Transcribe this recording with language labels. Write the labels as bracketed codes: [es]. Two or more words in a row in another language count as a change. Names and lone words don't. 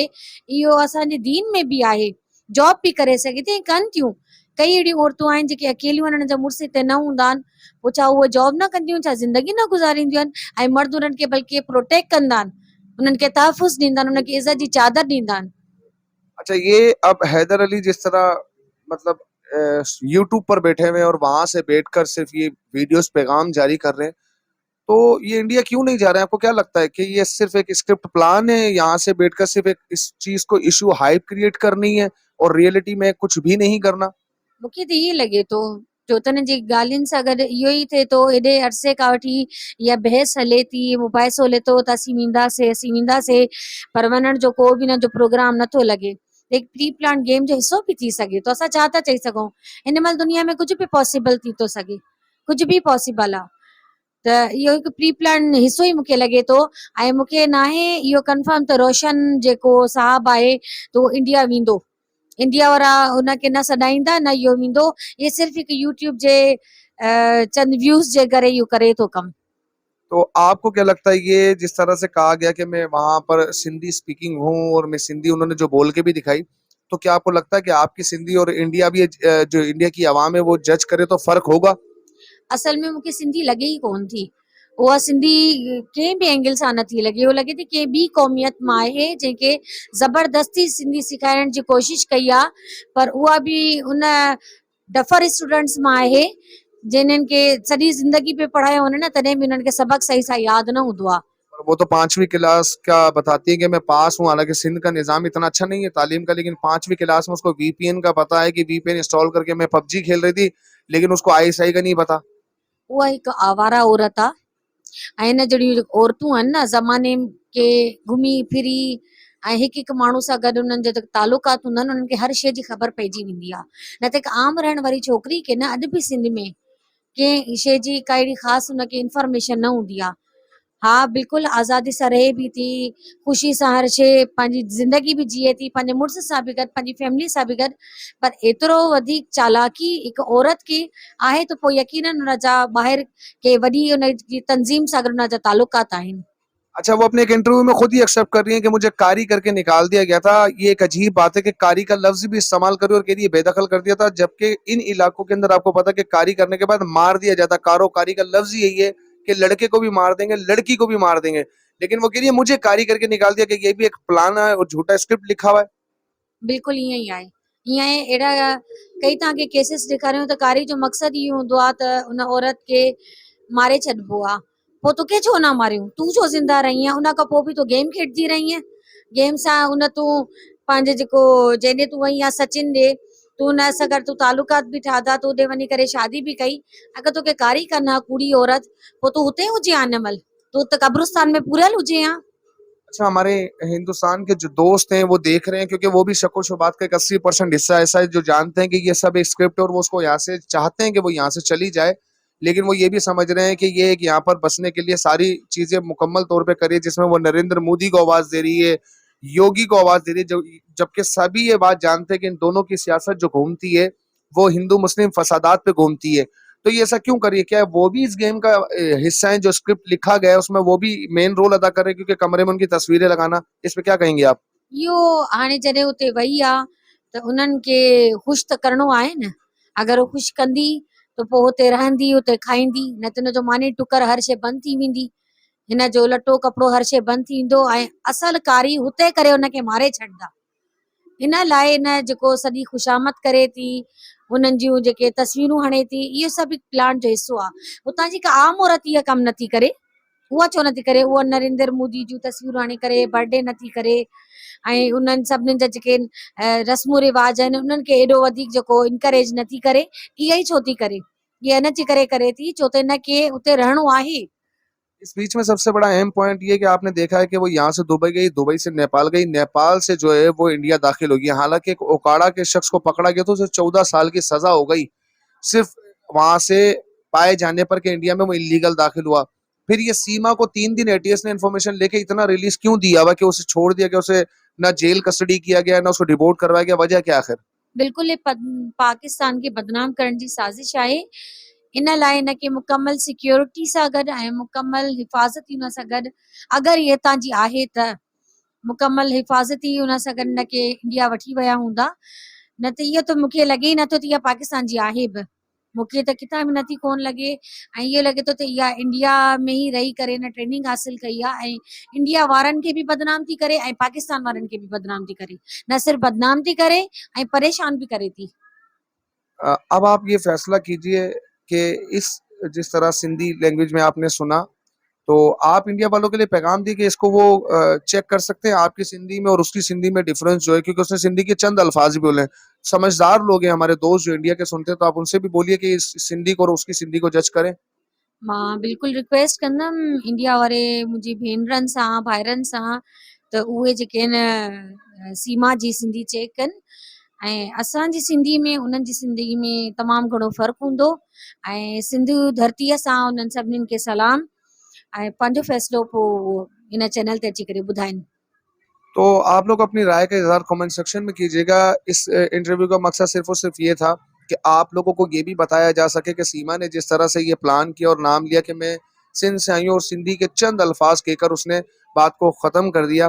[sd] इहो असांजे दीन में बि आहे। जॉब बि करे सघे थी, कनि थियूं। कई अहिड़ियूं औरतूं आहिनि जेके अकेलियूं आहिनि, हुननि जा मुड़ुस हिते न हूंदा आहिनि, पोइ छा उहे जॉब न कंदियूं, छा ज़िंदगी न गुज़ारींदियूं आहिनि? ऐं मर्द उन्हनि खे बल्कि प्रोटेक्ट कंदा आहिनि, उन्हनि खे तहफ़ुज़ ॾींदा आहिनि, उन्हनि खे इज़त जी चादर ॾींदा आहिनि। [ur] اچھا، یہ اب حیدر علی جس طرح مطلب یوٹیوب پر بیٹھے ہوئے ہیں اور وہاں سے بیٹھ کر صرف یہ ویڈیوز پیغام جاری کر رہے ہیں، تو یہ انڈیا کیوں نہیں جا رہے ہیں? آپ کو کیا لگتا ہے کہ یہ صرف ایک [en] script plan [ur] ہے، یہاں سے بیٹھ کر صرف ایک اس چیز کو [en] issue hype create [ur] کرنی ہے اور ریئلٹی میں کچھ بھی نہیں کرنا? [sd] मूंखे त इहे लॻे थो, छो त हिन जी ॻाल्हियुनि सां गॾु इहो ई थिए थो, हेॾे अरसे खां वठी इहा बहस हले थी, मुबाहिसो हले थो त असीं वेंदासीं, पर वञण जो को बि हिन जो प्रोग्राम नथो लॻे। एक [en] pre plan game [sd] जो हिसो बि थी सघे थो, असां छा था चई सघूं? हिन महिल दुनिया में कुझु बि पॉसिबल थी थो सघे, कुझु बि पॉसिबल आहे। त इहो हिकु [en] pre plan [sd] हिसो ई मूंखे लॻे थो। ऐं मूंखे नाहे इहो कंफर्म त रोशन जेको साहब आहे त उहो इंडिया वेंदो। इंडिया वारा हुनखे न सॾाईंदा, न इहो वेंदो। ये सिर्फ़ हिकु यूट्यूब जे चंद व्यूज़ जे करे इहो करे थो कमु। [ur] تو آپ کو کیا لگتا ہے، یہ جس طرح سے کہا گیا کہ میں وہاں پر سندھی اسپیکنگ ہوں اور میں سندھی، انہوں نے جو بول کے بھی دکھائی، تو کیا آپ کو لگتا ہے کہ آپ کی سندھی اور انڈیا بھی جو انڈیا کی عوام ہے وہ جج کرے تو فرق ہوگا? [sd] असल में मूंखे सिंधी लॻे ई कोन थी। उहा सिंधी कंहिं बि एंगल सां नथी लॻे। उहो लॻे थी कंहिं ॿी क़ौमियत मां आहे जंहिंखे ज़बरदस्ती सिंधी सेखारण जी कोशिश कई आहे, पर उहा बि उन [en] duffer students [sd] मां आहे जिन्हनि खे सॼी ज़िंदगी पे पढ़ायो वञे न, तॾहिं बि उन्हनि खे सबक सही सां यादि न हूंदो आहे। [ur] اور وہ تو 5ویں کلاس کا بتاتی ہے کہ میں پاس ہوں، حالانکہ سندھ کا نظام اتنا اچھا نہیں ہے تعلیم کا، لیکن 5ویں کلاس میں اس کو وی پی این کا پتا ہے کہ [en] VPN install [ur] کر کے میں پب جی کھیل رہی تھی، لیکن اس کو آئی ایس آئی کا نہیں پتا. [sd] उहा हिकु आवारा औरत आहे। ऐं हिन जहिड़ियूं औरतूं आहिनि न, ज़माने के घुमी फिरी ऐं हिकु हिकु माण्हू सां गॾु उन्हनि जा जेके तालुकात हूंदा आहिनि, उन्हनि खे हर शइ जी ख़बर पइजी वेंदी आहे। न त हिकु आम रहण वारी छोकिरी खे न, अॼु बि सिंध में कंहिं शइ जी का अहिड़ी ख़ासि हुनखे इंफॉर्मेशन न हूंदी आहे। हा बिल्कुलु आज़ादी सां रहे बि थी, ख़ुशी सां हर शइ पंहिंजी ज़िंदगी बि जिए थी, पंहिंजे मुड़ुस सां बि गॾु, पंहिंजी फैमिली सां बि गॾु। पर एतिरो वधीक चालाकी हिकु औरत खे आहे त पोइ यकीनन हुन जा ॿाहिरि के वॾी हुन जी तंज़ीम सां गॾु हुन जा तालुकात आहिनि। [ur] اچھا، وہ اپنے ایک انٹرویو میں خود ہی ایکسیپٹ کر رہی ہیں کہ مجھے کاری کر کے نکال دیا گیا تھا. یہ ایک عجیب بات ہے کہ کاری کا لفظ بھی استعمال کر رہی ہے اور کہہ رہی ہے بےدخل کر دیا تھا، جبکہ ان علاقوں کے اندر آپ کو پتا ہے کہ کاری کرنے کے بعد مار دیا جاتا. کاروکاری کا لفظ ہی یہی ہے کہ لڑکے کو بھی مار دیں گے، لڑکی کو بھی مار دیں گے. لیکن وہ کہہ رہی ہے مجھے کاری کر کے نکال دیا، کہ یہ بھی ایک پلان ہے اور جھوٹا اسکرپٹ لکھا ہوا ہے. [sd] बिल्कुलु ईअं ई आहे। ईअं आहे, अहिड़ा कई तव्हांखे केसिस ॾेखारियूं त कारी जो मक़सदु इहो हूंदो आहे त उन औरत खे मारे छॾिबो आहे। पोइ तोखे छो न मारियूं, तूं छो ज़िंदा रही आहे, उन खां पोइ बि तूं गेम खेॾंदी रही आहे। गेम सां उन तूं पंहिंजे जेको जंहिंॾे तूं वई आहे सचिन ॾे, तूं हुन सां गॾु तूं तालुकात बि ठाता, तूं होॾे वञी करे शादी बि कई। अगरि तोखे कारी कनि हा कूड़ी औरत, पोइ तूं हुते हुजे हा हिन महिल, तूं त कब्रिस्तान में पूरियल हुजे हा। [ur] اچھا، ہمارے ہندوستان کے جو دوست ہیں وہ دیکھ رہے ہیں، کیونکہ وہ بھی شک شبہات کا ایک 80% حصہ ایسا ہے جو جانتے ہیں کہ یہ سب ایک اسکرپٹ ہے اور وہ اس کو یہاں سے چاہتے ہیں کہ وہ یہاں سے چلی جائے. لیکن وہ یہ بھی سمجھ رہے ہیں کہ یہ ایک یہاں پر بسنے کے لیے ساری چیزیں مکمل طور پہ کری ہے، جس میں وہ نریندر مودی کو آواز دے رہی ہے، یوگی کو آواز دے رہی ہے، جبکہ سبھی یہ بات جانتے ہیں کہ ان دونوں کی سیاست جو گھومتی ہے وہ ہندو مسلم فسادات پہ گھومتی ہے. تو یہ ایسا کیوں کریے? کیا وہ بھی اس گیم کا حصہ ہے؟ جو اسکرپٹ لکھا گیا ہے اس میں وہ بھی [en] main role [ur] ادا کر رہے ہیں، کیونکہ کمرے میں ان کی تصویریں لگانا. اس پہ کیا کہیں گے آپ? [sd] इहो हाणे जॾहिं उते वई आहे त उन्हनि खे ख़ुशि त करिणो आहे न। अगरि उहो ख़ुशि कंदी त पोइ हुते रहंदी, हुते खाईंदी, न त हुन जो मानी टुकर हर शइ बंदि थी वेंदी, हिन जो लटो कपिड़ो हर शइ बंदि थी वेंदो ऐं असल कारी हुते करे हुनखे मारे छॾींदा। इन लाइ इन जेको सॼी ख़ुशामद करे थी, उन्हनि जूं जेके तस्वीरूं हणे थी, इहो सभु हिकु प्लान जो हिसो आहे। हुतां जी का आम औरत इहा कमु नथी करे, उहा छो नथी करे? उहा नरेंद्र मोदी जूं तस्वीरूं आणे करे बर्थडे नथी करे ऐं उन्हनि सभिनीनि जा जेके रस्मूं रिवाज आहिनि उन्हनि खे एॾो वधीक जेको इनकरेज नथी करे। इहा ई छो थी करे? इहा इन जे करे थी छो त हिनखे उते रहणो आहे। [ur] اس بیچ میں سب سے بڑا اہم پوائنٹ یہ کہ آپ نے دیکھا ہے کہ وہ یہاں سے دبئی گئی، دبئی سے نیپال گئی، نیپال سے جو ہے وہ انڈیا داخل ہوگی. حالانکہ ایک اوکاڑہ کے شخص کو پکڑا گیا تو اسے 14 سال کی سزا ہو گئی، صرف وہاں سے پائے جانے پر کہ انڈیا میں وہ الیگل داخل ہوا. پھر یہ سیما کو 3 دن اے ٹی ایس نے انفارمیشن لے کے اتنا ریلیز کیوں دیا ہوا کہ اسے چھوڑ دیا گیا، اسے نہ [en] jail custody [ur] کیا گیا، نہ اس کو ڈیپورٹ کروایا گیا? وجہ کیا آخر? [sd] बिल्कुलु पाकिस्तान खे बदनाम करण जी साज़िश आहे। इन लाइ हिनखे मुकमल सिक्योरिटी सां गॾु ऐं मुकमल हिफ़ाज़ती हुन सां गॾु, अगरि इहे हितां जी आहे त मुकमल हिफ़ाज़ती हुन सां गॾु हिनखे इंडिया वठी विया हूंदा। न त इहो त मूंखे लॻे ई नथो त इहा पाकिस्तान जी आहे बि। मूंखे त किथां बि नथी कोन लॻे ऐं इहो लॻे थो त इहा इंडिया में ई रही करे हिन ट्रेनिंग हासिल कई आहे ऐं इंडिया वारनि खे बि बदनाम थी करे ऐं पाकिस्तान वारनि खे बि बदनाम थी करे। न सिर्फ़ बदनाम थी करे ऐं परेशान भी करे थी। [ur] اب آپ یہ فیصلہ کیجیے کہ اس جس طرح [en] Sindhi language [ur] میں آپ نے سنا، تو آپ انڈیا والوں کے لیے پیغام دیے کہ اس کو وہ چیک کر سکتے ہیں آپ کی سندھی میں اور اس کی سندھی میں ڈفرنس جو ہے، کیونکہ اس نے سندھی کے چند الفاظ بھی بولے ہیں. سمجھدار لوگ ہیں ہمارے دوست جو انڈیا کے سنتے ہیں، تو آپ ان سے بھی بولیے کہ اس سندھی کو اور اس کی سندھی کو جج کریں. [sd] मां बिल्कुलु रिक्वेस्ट कंदमि इंडिया वारे मुंहिंजी भेनरनि सां भाइरनि सां त उहे जेके आहिनि सीमा जी सिंधी चेक कनि ऐं असांजी सिंधी में उन्हनि जी सिंधी में तमामु घणो फ़र्क़ु हूंदो ऐं सिंधु धरतीअ सां उन्हनि सभिनीनि खे सलाम ऐं पंहिंजो फ़ैसिलो पोइ इन चैनल ते अची करे ॿुधाइनि। [ur] تو آپ لوگ اپنی رائے کا اظہار [en] comment section [ur] میں کیجیے گا. اس انٹرویو کا مقصد صرف اور صرف یہ تھا کہ آپ لوگوں کو یہ بھی بتایا جا سکے کہ سیما نے جس طرح سے یہ پلان کیا اور نام لیا کہ میں سندھ سے آئی ہوں، اور سندھی کے چند الفاظ کہہ کر اس نے بات کو ختم کر دیا.